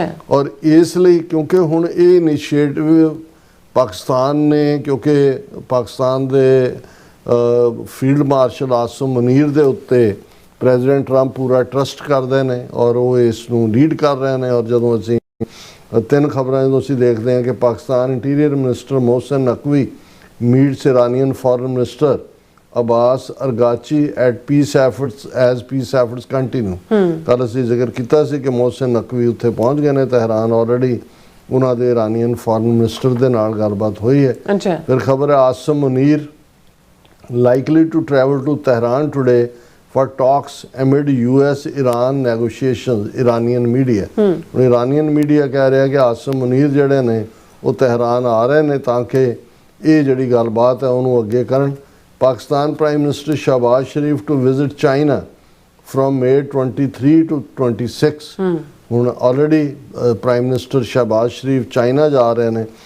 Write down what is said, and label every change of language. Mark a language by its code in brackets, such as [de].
[pa] ਔਰ ਇਸ ਲਈ ਕਿਉਂਕਿ ਹੁਣ ਇਹ ਇਨੀਸ਼ੀਏਟਿਵ ਪਾਕਿਸਤਾਨ ਨੇ, ਕਿਉਂਕਿ ਪਾਕਿਸਤਾਨ ਦੇ ਫੀਲਡ ਮਾਰਸ਼ਲ ਆਸਮ ਮੁਨੀਰ ਦੇ ਉੱਤੇ ਪ੍ਰੈਜ਼ੀਡੈਂਟ ਟਰੰਪ ਪੂਰਾ ਟਰਸਟ ਕਰਦੇ ਨੇ ਔਰ ਉਹ ਇਸ ਨੂੰ ਲੀਡ ਕਰ ਰਹੇ ਨੇ। ਔਰ ਜਦੋਂ ਅਸੀਂ ਤਿੰਨ ਖਬਰਾਂ ਜਦੋਂ ਅਸੀਂ ਦੇਖਦੇ ਹਾਂ ਕਿ Pakistan interior minister Mohsin Naqvi [en] Meets Iranian foreign minister Abbas Araghchi at peace efforts as peace efforts continue. [pa] ਕੱਲ੍ਹ ਅਸੀਂ ਜ਼ਿਕਰ ਕੀਤਾ ਸੀ ਕਿ ਮੋਹਸਿਨ ਨਕਵੀ ਉੱਥੇ ਪਹੁੰਚ ਗਏ ਨੇ ਤਹਿਰਾਨ, ਆਲਰੇਡੀ ਉਹਨਾਂ ਦੇ ਇਰਾਨੀਅਨ ਫॉरेन ਮਿਨਿਸਟਰ ਦੇ ਨਾਲ ਗੱਲਬਾਤ ਹੋਈ ਹੈ। ਫਿਰ ਖਬਰ ਹੈ [en] Asim Munir likely to travel to Tehran today for talks amid US-Iran negotiations, Iranian media। Iranian media [pa] ਕਹਿ ਰਿਹਾ ਕਿ ਆਸਮ ਮੁਨੀਰ ਜਿਹੜੇ ਨੇ ਉਹ ਤਹਿਰਾਨ ਆ ਰਹੇ ਨੇ ਤਾਂ ਕਿ ਇਹ ਜਿਹੜੀ ਗੱਲਬਾਤ ਹੈ ਉਹਨੂੰ ਅੱਗੇ ਕਰਨ। [en] Pakistan prime minister Shehbaz Sharif to visit China from May 23 to 26। [pa] ਹੁਣ ਆਲਰੇਡੀ ਪ੍ਰਾਈਮ ਮਿਨਿਸਟਰ ਸ਼ਹਬਾਜ਼ ਸ਼ਰੀਫ ਚਾਈਨਾ ਜਾ ਰਹੇ ਨੇ।